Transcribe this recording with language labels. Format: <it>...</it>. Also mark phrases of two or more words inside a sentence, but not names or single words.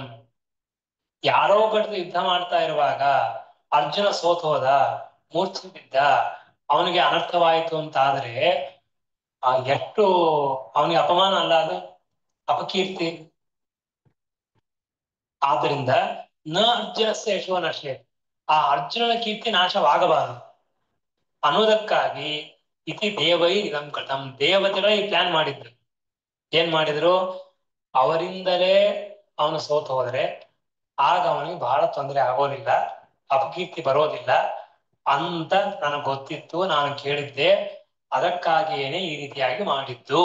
<kn>ಯಾರೋ ಬಡ್ದು ಯುದ್ಧ ಮಾಡ್ತಾ ಇರುವಾಗ ಅರ್ಜುನ ಸೋತ್ ಹೋದ, ಮೂರ್ಛೆ ಬಿದ್ದ, ಅವನಿಗೆ ಅನರ್ಥವಾಯಿತು ಅಂತಾದ್ರೆ ಎಷ್ಟು ಅವನಿಗೆ ಅಪಮಾನ ಅಲ್ಲ, ಅದು ಅಪಕೀರ್ತಿ. ಆದ್ರಿಂದ</kn> <sa>ನ ಅರ್ಜುನಸ್ಯ ಯಶೋ ನಶ್ಯೇ,</sa> <kn>ಆ ಅರ್ಜುನನ ಕೀರ್ತಿ ನಾಶವಾಗಬಾರದು ಅನ್ನೋದಕ್ಕಾಗಿ</kn> <sa>ಇತಿ ದೇವೈ ಇದಂ ಕೃತಂ,</sa> <kn>ದೇವತೆಗಳ ಈ ಪ್ಲಾನ್ ಮಾಡಿದ್ರು. ಏನ್ ಮಾಡಿದ್ರು? ಅವರಿಂದಲೇ ಅವನು ಸೋತು ಹೋದ್ರೆ ಆಗ ಅವನಿಗೆ ಬಹಳ ತೊಂದರೆ ಆಗೋದಿಲ್ಲ, ಅಪಕೀರ್ತಿ ಬರೋದಿಲ್ಲ ಅಂತ ನನಗೆ ಗೊತ್ತಿತ್ತು, ನಾನು ಕೇಳಿದ್ದೆ, ಅದಕ್ಕಾಗಿಯೇನೆ ಈ ರೀತಿಯಾಗಿ ಮಾಡಿದ್ದು.</kn>